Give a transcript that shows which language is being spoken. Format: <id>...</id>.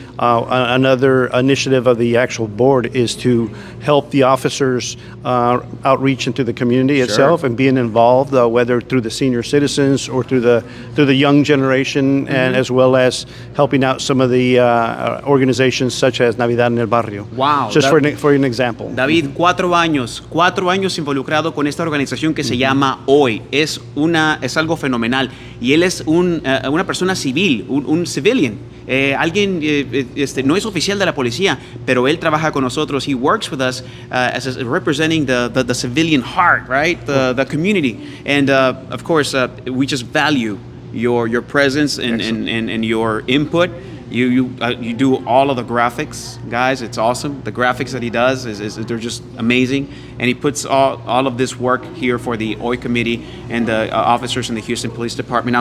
<en>Another initiative of the actual board is to help the officers outreach into the community itself and being involved, whether through the senior citizens or through the young generation, and as well as helping out some of the organizations such as Navidad en el Barrio. Wow. Just for an example.</en> <es>David, 4 años involucrado con esta organización que se llama OI. Es algo fenomenal. Y él es una persona civil, un civilian. Alguien no es oficial de la policía, pero él trabaja con nosotros.</es> <en>He works with us as representing the civilian heart, right? The community. And of course, we just value your presence and your input. You do all of the graphics, guys. It's awesome. The graphics that he does they're just amazing, and he puts all of this work here for the OI Committee and the officers in the Houston Police Department.</en>